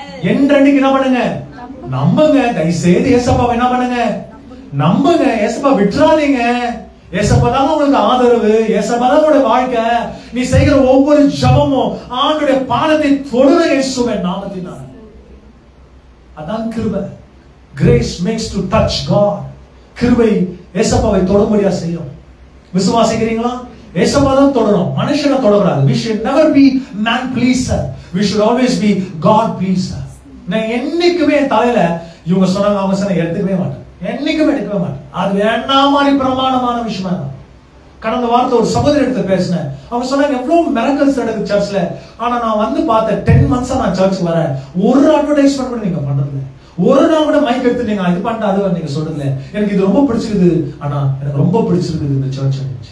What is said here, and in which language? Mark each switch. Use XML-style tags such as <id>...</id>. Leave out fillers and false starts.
<ta>என்றென்றைக்கு என்ன பண்ணுங்க? நம்புங்க. தயவுசெய்து ஏசப்பாவை என்ன பண்ணுங்க? நம்புங்க. ஏசப்பா விட்டுறாதீங்க. ஏசப்பா தான் உங்களுக்கு ஆதரவு, ஏசப்பா தான் உங்களுடைய வாழ்க்கை. நீ செய்கிற ஒவ்வொரு ஜெபமும் ஆண்டவருடைய பாதத்தை தொடுற இயேசுவின் நாமத்தினால. அதான் கிருபை.</ta> <en>Grace makes to touch God.</en> <ta>கிருபை ஏசப்பாவை தொடும்படியா செய்யும். விசுவாசிக்கிறீங்களா? ஏசப்பா தான் தொடரும், மனுஷனை தொடக்கூடாது.</ta> <en>We should never be man pleaser. We should always be God pleaser.</en> <ta>நான் என்னைக்குமே தலையில இவங்க சொன்னாங்க அவங்க சொன்ன எடுத்துக்கவே மாட்டேன், என்னைக்குமே எடுக்கவே மாட்டேன். அது வேணா மாதிரி பிரமாணமான விஷயமா தான். கடந்த வாரத்தை ஒரு சகோதரி எடுத்து பேசினேன். அவங்க சொன்னாங்க எவ்வளவு மிரக்கல்ஸ் நடக்குது சர்ச்ல, ஆனா நான் வந்து பார்த்தேன் 10 months நான் சர்ச்சுக்கு வரேன், ஒரு அட்வர்டைஸ்மெண்ட் கூட நீங்க பண்றது, ஒரு நாள் கூட மைக் எடுத்து நீங்க இது பண்ணிட்டு அது நீங்க சொல்றது எனக்கு இது ரொம்ப பிடிச்சிருக்குது, ஆனா எனக்கு ரொம்ப பிடிச்சிருக்குது இந்த சர்ச்.</ta>